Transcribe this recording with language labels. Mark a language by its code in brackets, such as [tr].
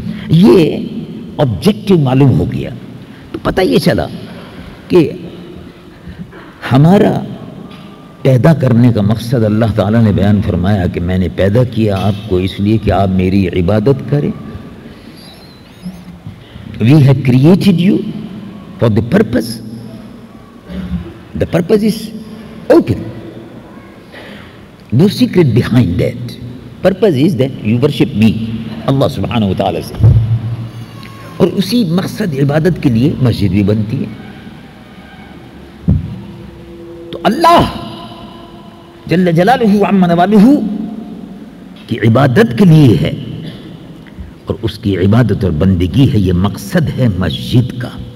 [ur] یہ آبجیکٹو معلوم ہو گیا تو پتہ یہ چلا کہ ہمارا پیدا کرنے کا مقصد اللہ تعالیٰ نے بیان فرمایا کہ میں نے پیدا کیا آپ کو اس لیے کہ آپ میری عبادت کریں. [en] We have created you for the purpose. The purpose is open. No secret behind that. Purpose is that you worship me, Allah subhanahu wa ta'ala سے. [ur] اور اسی مقصد عبادت کے لیے مسجد بھی بنتی ہے. تو اللہ جل جلالہ عم نوالہ کی عبادت کے لیے ہے اور اس کی عبادت اور بندگی ہے، یہ مقصد ہے مسجد کا.